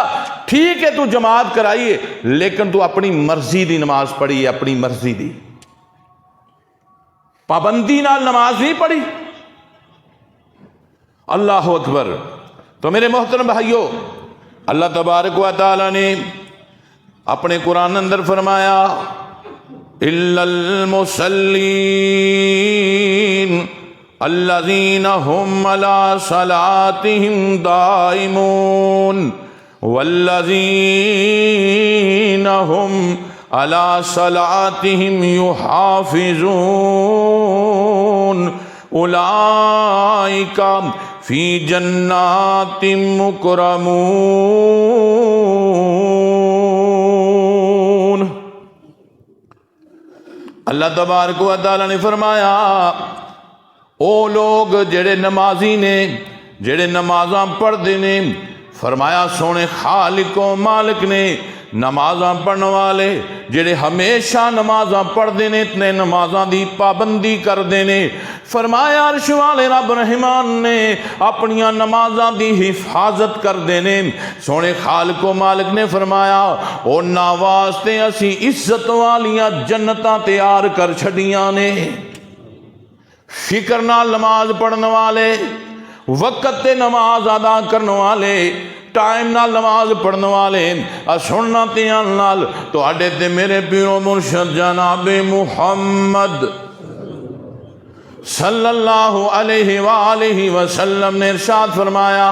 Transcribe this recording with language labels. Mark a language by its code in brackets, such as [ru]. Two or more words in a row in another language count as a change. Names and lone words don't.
[pa] ٹھیک ہے تو جماعت کرائیے لیکن تو اپنی مرضی دی نماز پڑھی ہے، اپنی مرضی دی پابندی نال نماز نہیں پڑھی۔ [ar] اللہ اکبر۔ [pa] تو میرے محترم بھائیو، اللہ تبارک و تعالی نے اپنے قرآن اندر فرمایا الا [ar] المصلین الذین هم علی صلاتهم دائمون والذین هم علی صلاتهم یحافظون اولئک فی جنات مکرمون۔ [pa] اللہ تبارک و تعالی نے فرمایا او لوگ جڑے نمازی نے، جڑے نمازاں پڑھتے نے، فرمایا سونے خالق و مالک نے نمازاں پڑھنے والے جڑے ہمیشہ نمازاں پڑھتے نے اتنے نمازاں دی پابندی کرتے نے، فرمایا عرش والے رب رحمان نے اپنیاں نمازاں دی حفاظت کرتے نے۔ سونے خالق و مالک نے فرمایا اونا واسطے اسی عزت والیاں جنتاں تیار کر چھڑیاں نے۔ فکر نال نماز پڑھنے والے، وقت تے نماز ادا کرنے والے، ٹائم نال نماز پڑھنے والے، سننا تیان نال تو اڈے تے میرے پیرو مرشد جناب محمد [ar] صلی اللہ علیہ وآلہ وسلم [pa] نے ارشاد فرمایا۔